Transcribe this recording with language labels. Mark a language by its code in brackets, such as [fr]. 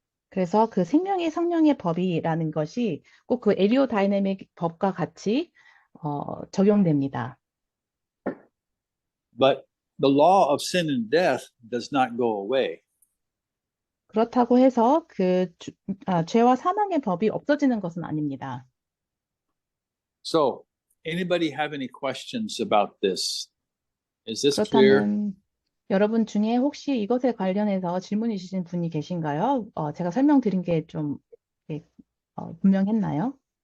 [ko] 그래서 그 생명의 성령의 법이라는 것이 꼭 그 에리오다이내믹 법과 같이 적용됩니다. [en] But the law of sin and death does not go away. [ko] 그렇다고 해서 죄와 사망의 법이 없어지는 것은 아닙니다. [en] So, anybody have any questions about this? Is this clear? [ko] 그렇다면 여러분 중에 혹시 이것에 관련해서 질문 있으신 분이 계신가요? 제가 설명드린 게 좀 분명했나요?